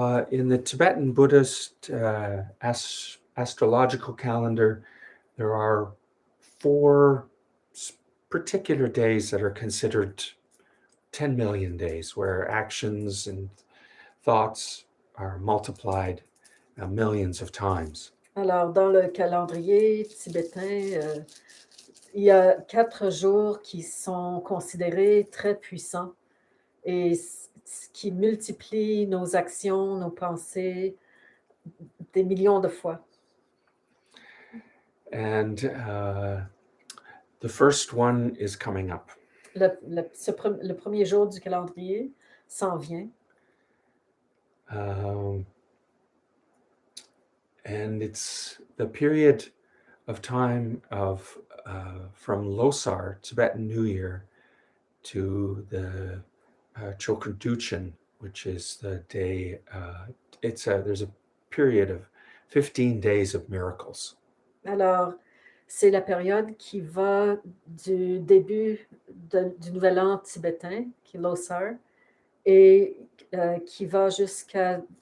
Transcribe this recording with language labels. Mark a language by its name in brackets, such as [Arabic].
[English] In the Tibetan Buddhist astrological calendar, there are 4 particular days that are considered 10 million days, where actions and thoughts are multiplied millions of times. [French] Alors, dans le calendrier tibétain, il y a 4 jours qui sont considérés très puissants et qui multiplient nos actions, nos pensées des millions de fois. [English] And the first one is coming up. [French] Le premier jour du calendrier s'en vient. [English] And it's the period of time of from Losar, Tibetan New Year, to the Chotrul Duchen, which is the day. There's a period of 15 days of miracles. [French] Alors, c'est la période qui va du début du nouvel an tibétain, qui est Losar, et qui va jusqu'à